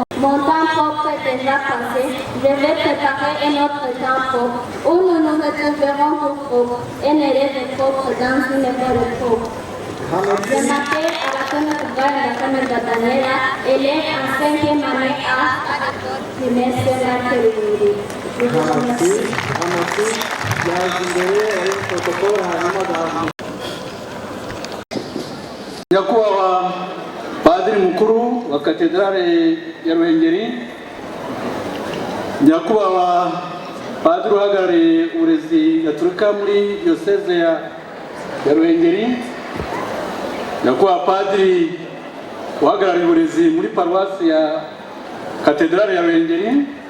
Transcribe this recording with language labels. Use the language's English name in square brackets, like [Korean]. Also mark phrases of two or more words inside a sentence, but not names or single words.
[French] Mon temps propre est déjà passé. Je vais préparer un autre temps propre où nous nous retrouverons tout propre. Un élève propre dans une école propre. Je m'appelle Alakana Lakana Danela, élève en 5e année à l'université de [Kinyarwanda] Nyakubahwa Padiri Mukuru wa Katedrale ya Ruhengeri, Nyakubahwa Padiri uhagarariye uburezi gaturika muri Diocese ya Ruhengeri, Nyakubahwa Padiri uhagarariye uburezi muri Paruwasi ya Katedrale ya Ruhengeri,